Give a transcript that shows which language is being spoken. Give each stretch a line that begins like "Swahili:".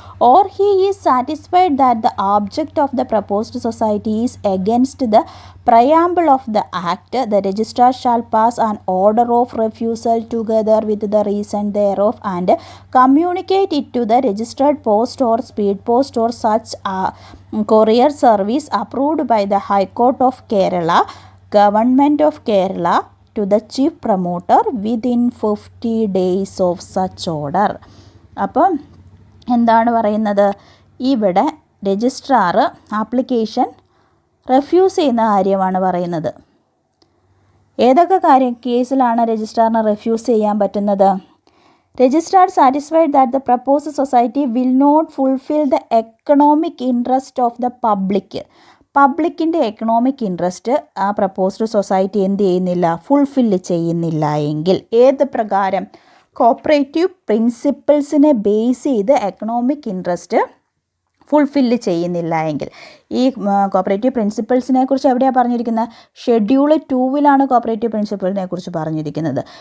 English: or he is satisfied that the object of the proposed society is against the preamble of the Act, the registrar shall pass an order of refusal together with the reason thereof and communicate it to the registered post or speed post or such courier service approved by the High Court of Kerala, Government of Kerala, to the chief promoter within 50 days of such order.
Malayalam: അപ്പം എന്താണ് പറയുന്നത്, ഇവിടെ registrar application refuse ചെയ്യുന്ന കാര്യമാണ് പറയുന്നത്. ഏതൊക്കെ കേസിലാണ് രജിസ്ട്രാറിന് refuse ചെയ്യാൻ പറ്റുന്നത്?
English: Registrar satisfied that the proposed society will not fulfill the economic interest of the public.
Malayalam: പബ്ലിക്കിൻ്റെ economic interest ആ പ്രപ്പോസ്ഡ് സൊസൈറ്റി എന്ത് ചെയ്യുന്നില്ല, ഫുൾഫില്ല് ചെയ്യുന്നില്ല എങ്കിൽ, ഏത് പ്രകാരം, കോപ്പറേറ്റീവ് പ്രിൻസിപ്പിൾസിനെ ബേസ് ചെയ്ത് എക്കണോമിക് ഇൻട്രസ്റ്റ് ഫുൾഫില്ല് ചെയ്യുന്നില്ല എങ്കിൽ. ഈ കോപ്പറേറ്റീവ് പ്രിൻസിപ്പിൾസിനെ കുറിച്ച് എവിടെയാണ് പറഞ്ഞിരിക്കുന്നത്? ഷെഡ്യൂൾ 2-ലാണ് കോപ്പറേറ്റീവ് പ്രിൻസിപ്പിളിനെ കുറിച്ച് പറഞ്ഞിരിക്കുന്നത്.